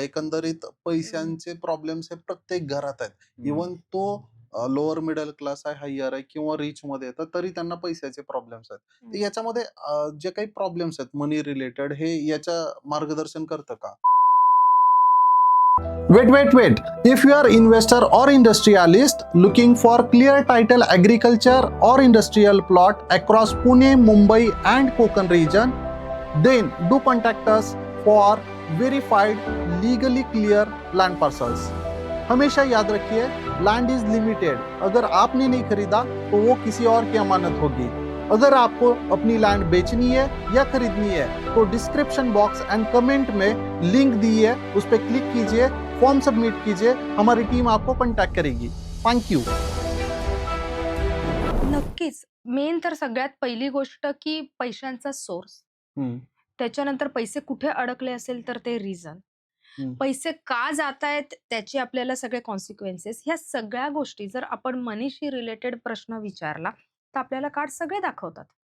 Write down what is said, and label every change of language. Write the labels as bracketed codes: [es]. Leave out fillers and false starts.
[mr] एकंदरीत हं, पैशांचे प्रॉब्लेम्स हे प्रत्येक घरात आहेत. हं, इव्हन तो लोअर मिडल क्लास आहे, हायर आहे किंवा रिचमध्ये आहे, तर तरी त्यांना पैशाचे प्रॉब्लेम्स आहेत. तर हं. याच्यामध्ये जे काही प्रॉब्लेम्स आहेत मनी रिलेटेड, हे याच्या मार्गदर्शन करतं का? [en] Wait. If you are investor or industrialist looking for clear title agriculture or industrial plot across Pune, Mumbai and Konkan region, then do contact us for verified legally clear land parcels. [hi] हमेशा याद रखिए, [en] Land is limited. [hi] अगर आपने नहीं खरीदा तो वो किसी और की अमानत होगी। अगर आपको अपनी लैंड बेचनी है या खरीदनी है तो डिस्क्रिप्शन बॉक्स एंड कमेंट में लिंक दी है, उस पर क्लिक कीजिए, फॉर्म सबमिट कीजिए, हमारी टीम आपको कांटेक्ट करेगी। [en] Thank you. [mr] नक्कीच. मेन तर सगळ्यात पहिली गोष्ट की पैशांचा सोर्स. हम्म, त्याच्यानंतर पैसे कुठे अडकले असेल तर ते रिझन. हम्म, पैसे का जातायत त्याचे आपल्याला सगळे कॉन्सिक्वेन्सेस, ह्या सगळ्या गोष्टी जर आपण मनीशी रिलेटेड प्रश्न विचारला, तर आपल्याला कार्ड सगळे दाखवतात.